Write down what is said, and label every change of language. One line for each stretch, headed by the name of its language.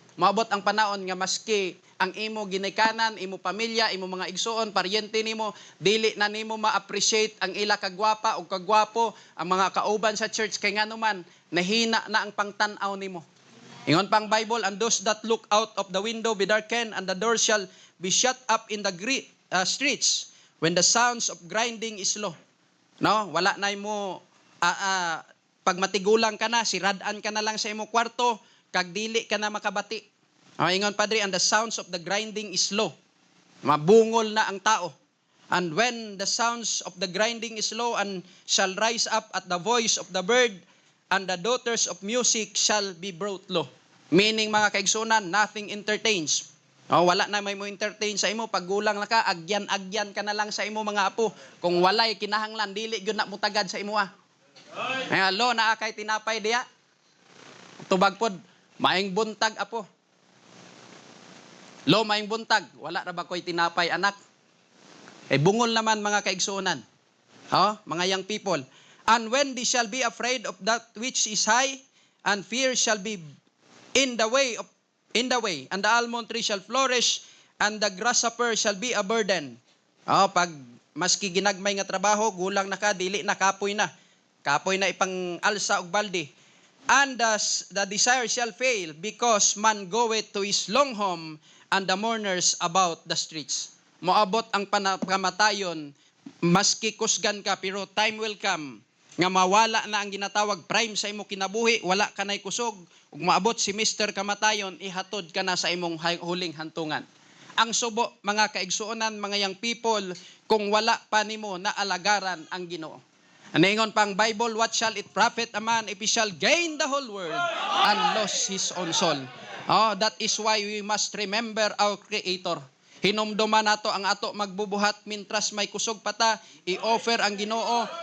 Cebuano: Maabot ang panahon nga maski ang imo ginikanan, imo pamilya, imo mga igsuon, paryente nimo, dili na nimo ma-appreciate ang ila kagwapa o kagwapo, ang mga kauban sa church, kay ngano man, nahina na ang pangtanaw nimo. Ingon pang Bible,
English: and those that look out of the window be darkened, and the door shall be shut up in the streets, when the sounds of grinding is low.
Cebuano: No, wala na mo pag matigulang ka na, siradan ka na lang sa imo kwarto, kag dili ka na makabati. Ingon Padre,
English: and the sounds of the grinding is low.
Cebuano: Mabungol na ang tao.
English: And when the sounds of the grinding is low, and shall rise up at the voice of the bird, and the daughters of music shall be brought low.
Cebuano: Meaning mga kaigsunan,
English: nothing entertains.
Cebuano: Wala na may mo entertain sa imo, pag gulang na ka, agyan ka na lang sa imo mga apo. Kung walay kinahanglan, dili gyud na mutagad sa imo lo na kay tinapay diya. Tubag pod, maing buntag apo. Lo maing buntag, wala ra ba koy tinapay anak? Bungol naman mga kaigsunan. Mga young people.
English: And when they shall be afraid of that which is high, and fear shall be in the way, and the almond tree shall flourish, and the grasshopper shall be a burden.
Cebuano: Pag maski ginagmay nga trabaho, gulang na ka, dili na, kapoy na. Kapoy na ipang alsa og balde.
English: And the desire shall fail, because man goeth to his long home, and the mourners about the streets.
Cebuano: Moabot ang kamatayon, maski kusgan ka, pero
English: time will come
Cebuano: nga mawala na ang ginatawag prime sa imo kinabuhi, wala ka na'y kusog, ug maabot si Mr. Kamatayon, ihatod ka na sa imong huling hantungan. Ang subo, mga kaigsuonan, mga young people, kung wala pa nimo na alagaran ang Ginoo. Aningon pang Bible,
English: what shall it profit a man if he shall gain the whole world and lose his own soul? That is why we must remember our Creator.
Cebuano: Hinumduman nato ang ato magbubuhat mintras may kusog pata, i-offer ang Ginoo.